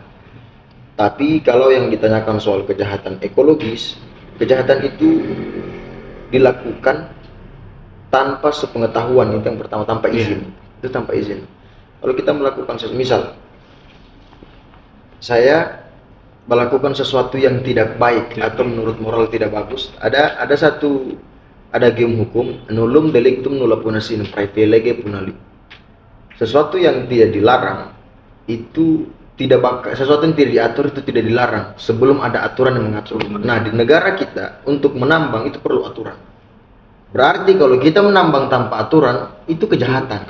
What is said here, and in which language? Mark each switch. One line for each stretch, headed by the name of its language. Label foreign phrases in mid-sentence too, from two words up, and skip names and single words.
Indonesian: Tapi kalau yang ditanyakan soal kejahatan ekologis, kejahatan itu dilakukan tanpa sepengetahuan, itu yang pertama, tanpa izin. Itu tanpa izin. Kalau kita melakukan misal saya melakukan sesuatu yang tidak baik atau menurut moral tidak bagus, ada game hukum
Latin: nullum delictum nulla puna sine praeve lege punali.
Indonesian: Sesuatu yang tidak dilarang itu sesuatu yang tidak diatur itu tidak dilarang sebelum ada aturan yang mengatur. Nah, di negara kita untuk menambang itu perlu aturan. Berarti kalau kita menambang tanpa aturan itu kejahatan.